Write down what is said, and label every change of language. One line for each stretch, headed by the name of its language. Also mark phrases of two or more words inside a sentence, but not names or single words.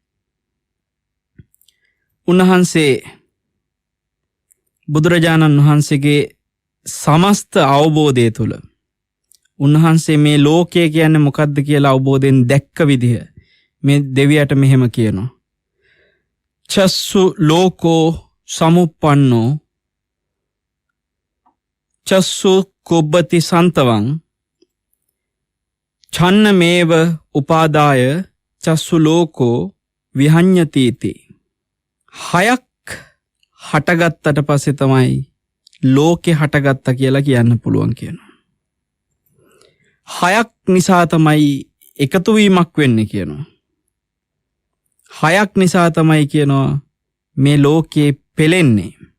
Sinhala: උන්වහන්සේ බුදුරජාණන් වහන්සේගේ සමස්ත අවබෝධය තුළ උන්වහන්සේ මේ ලෝකය කියන්නේ මොකක්ද කියලා අවබෝධයෙන් දැක්ක විදිහ මේ දෙවියට මෙහෙම කියනවා.
Pali: චස්සු ලෝකෝ සමුප්පන්නෝ චස්සු කුබ්බති සන්තවං ඡන්නමේව උපාදාය චස්සු ලෝකෝ විහඤ්ඤතිති.
Sinhala: හයක් හටගත්තට පස්සේ තමයි ලෝකේ හටගත්තා කියලා කියන්න පුළුවන් කියනවා. හයක් නිසා තමයි එකතු වීමක් වෙන්නේ කියනවා. හයක් නිසා තමයි කියනවා මේ ලෝකේ පෙළෙන්නේ.